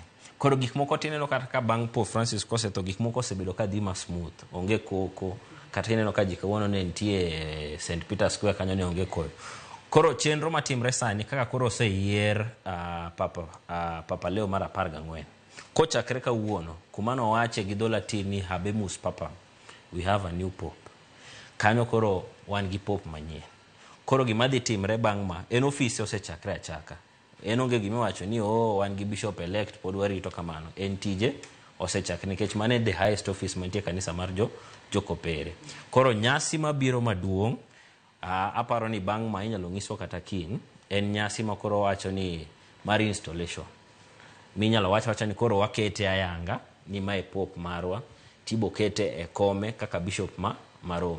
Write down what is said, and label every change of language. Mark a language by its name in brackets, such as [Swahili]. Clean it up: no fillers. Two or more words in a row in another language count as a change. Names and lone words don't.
[Luo (Kenya and Tanzania)] Koro gik moko tineno kata ka bang' Pope Francis kosetho, gik moko osebedo ka dhi ma smooth, onge koko. Kata ineno ka ji kawuono ne nitie St. Peter Square kanyo ne onge koyo. Koro chenro matimre sani kaka koro oseyier Papa Leo mar 14. Kochakre kawuono kumano wache gi dho Latin ni [Latin] Habemus Papam, [English] we have a new pope. [Luo (Kenya and Tanzania)] Kanyo koro wan gi pope manyien. Koro gima dhi timre bang' ma en ofisi osechakre achaka. en onge gimiwacho ni wan gi [English] bishop elect [Luo (Kenya and Tanzania)] pod warito kamano. En tije osechak nikech mane [English] the highest office [Luo (Kenya and Tanzania)] mantie kanisa mar jokopere. Koro nyasi mabiro maduong' aparo ni bang' ma inyalo ng'iswa kata kiny, en nyasi ma koro wacho ni mar installation. Minyalo wacha ni koro wakete ayanga ni mae pop marwa, tibo kete e kome kaka bishop ma Rome.